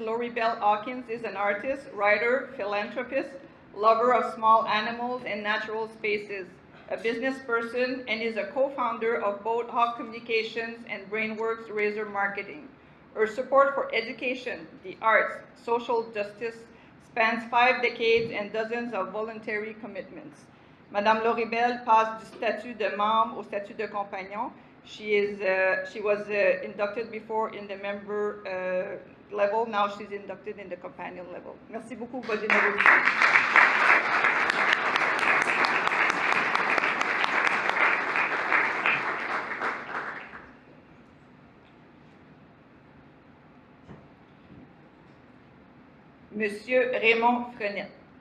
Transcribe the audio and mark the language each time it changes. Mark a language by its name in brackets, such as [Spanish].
[English] Lori Bell Hawkins is an artist, writer, philanthropist, lover of small animals and natural spaces, a business person, and is a co-founder of both Hawk Communications and Brainworks Razor Marketing. Her support for education, the arts, social justice spans 5 decades and dozens of voluntary commitments. [French] Madame Lori Bell passe du statut de membre au statut de compagnon. [English] She was inducted before in the member level. Now she's inducted in the companion level. [French] Merci beaucoup pour votre générosité. Monsieur Raymond Frenette.